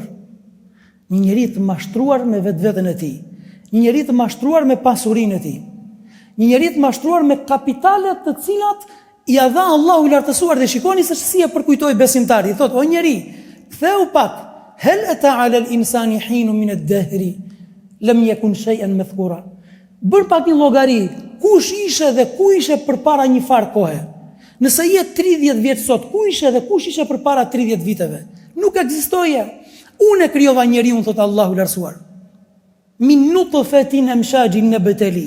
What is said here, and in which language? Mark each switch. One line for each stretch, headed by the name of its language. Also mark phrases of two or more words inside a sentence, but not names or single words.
Albanian: Një njeri të mashtruar me vetveten e tij. Një njeri të mashtruar me pasurinë e tij. Një njeri të mashtruar me kapitalet të cilat i dha Allahu i lartësuar, dhe shikoni se si e përkujtoi besimtari. I thot, o njeri, ktheu pak,
Arabic: هل أتى على الإنسان حين من الدهر لم يكن شيئا مذكورا.
Albanian: Bër pak një llogari, kush ishe dhe ku ishe përpara një farë kohe? Nëse je 30 vjet sot, ku ishe dhe kush ishe përpara 30 viteve? Nuk ekzistoje. Unë e krijova njeriun, thot Allahu i lartësuar.
Arabic: من نطفة أمشاج نبتليه.